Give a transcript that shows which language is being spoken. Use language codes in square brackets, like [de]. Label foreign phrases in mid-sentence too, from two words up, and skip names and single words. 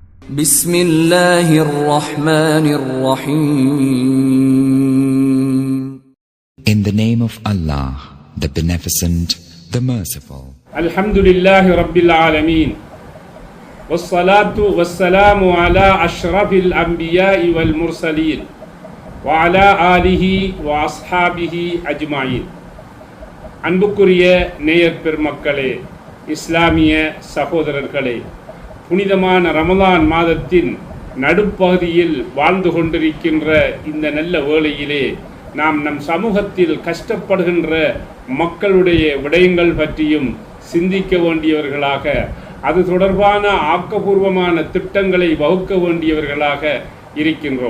[ar] بسم الله الرحمن الرحيم. [en] In the name of Allah, the Beneficent, the Merciful. [ar] الحمد لله رب العالمين. والصلاة والسلام على أشرف الأنبياء والمرسلين وعلى آله وأصحابه أجمعين. [ta] அன்புக்குரிய நேயர் பெருமக்களே, இஸ்லாமிய சகோதரர்களே, புனிதமான ரமலான் மாதத்தின் நடுப்பகுதியில் வாழ்ந்து கொண்டிருக்கின்ற இந்த நல்ல வேளையிலே நாம் நம் சமூகத்தில் கஷ்டப்படுகின்ற மக்களுடைய விடயங்கள் பற்றியும் சிந்திக்க வேண்டியவர்களாக, அது தொடர்பான ஆக்கப்பூர்வமான திட்டங்களை வகுக்க வேண்டியவர்களாக இருக்கின்றோம்.